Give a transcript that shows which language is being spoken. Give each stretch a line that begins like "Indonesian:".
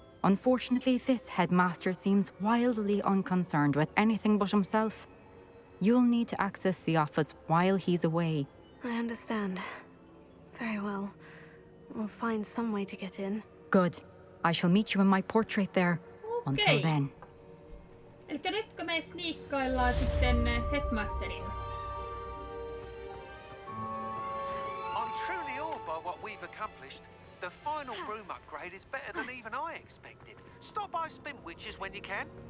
English: Unfortunately, this headmaster seems wildly unconcerned with anything but himself. You'll need to access the office while he's away. I understand. Very well. We'll find some way to get in. Good. I shall meet you in my portrait there. Until then.
Finnish: Elikkä nytkö me sniikkaillaan sitten Headmasterin?
English: I'm truly awed by what we've accomplished. The final broom upgrade is better than even I expected. Stop by Spintwitches when you can.